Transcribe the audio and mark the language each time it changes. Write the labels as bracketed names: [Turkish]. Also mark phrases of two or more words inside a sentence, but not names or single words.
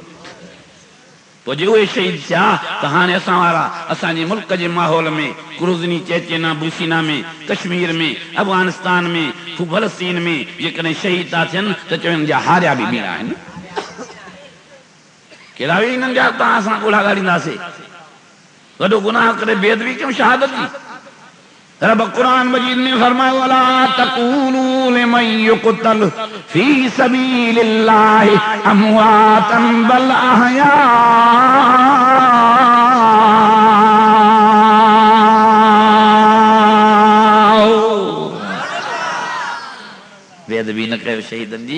[Sindhi] पोइ जे उहे शहीद थिया त हाणे असां वारा असांजे मुल्क जे माहौल में, क्रूज़नी चेचेना बूसीना में, कश्मीर में, अफ़गानिस्तान में, फलस्तीन में जेकॾहिं शहीद था थियनि त चवनि जा हारिया बि ॿीणा आहिनि। कहिड़ा बि हिननि जा तव्हां असां ॻोल्हा ॻाल्हाईंदासीं। वॾो गुनाह करे बेदबी कयूं शहादत जी। रब कुरान मजीद में फरमायो [Arabic] ولا تقولوا لمن يقتل في سبيل الله أموات بل أحياء. [Sindhi] बेदबी न कयो शहीदनि जी।